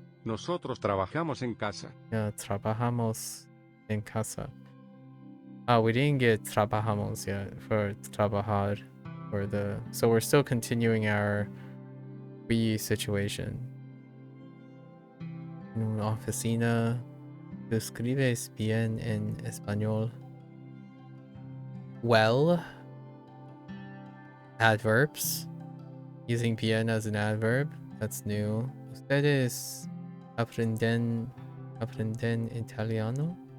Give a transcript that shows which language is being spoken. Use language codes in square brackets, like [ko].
[es] Nosotros trabajamos en casa. Yeah, trabajamos en casa. [en] Oh, we didn't get trabajamos yet for trabajar so we're still continuing our we situation. [es] En una oficina. ¿Tú escribes bien en español? [en] Well, adverbs. Using bien as an adverb. That's new. [es] Ustedes aprenden italiano?